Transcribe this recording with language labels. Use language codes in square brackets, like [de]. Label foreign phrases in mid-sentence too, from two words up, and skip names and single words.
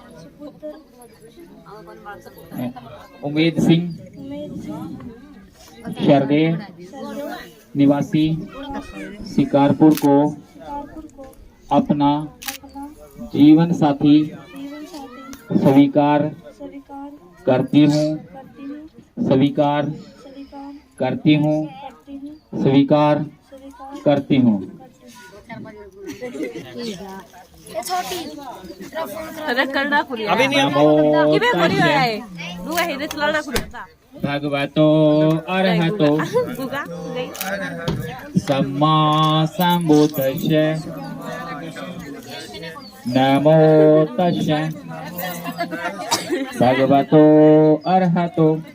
[hi] उमेद सिंह शरदे निवासी शिकारपुर को अपना जीवन साथी स्वीकार करती हूँ, स्वीकार करती हूँ, स्वीकार करती हूँ। अभी नहीं [pi] भगवतो अरहतो सम्मा संबुद्धस्य नमो तस्मै भगवतो अरहतो